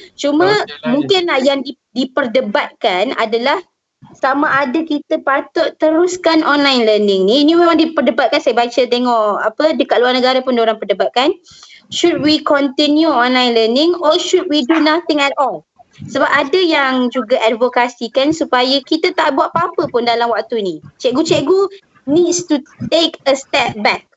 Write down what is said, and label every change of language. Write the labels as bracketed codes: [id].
[ms] Cuma mungkinlah yang diperdebatkan adalah sama ada kita patut teruskan online learning ni. Ini memang diperdebatkan, saya baca tengok dekat luar negara pun diorang perdebatkan. [en] Should we continue online learning or should we do nothing at all? [ms] Sebab ada yang juga advokasikan supaya kita tak buat apa-apa pun dalam waktu ni. [en] Cikgu-cikgu needs to take a step back.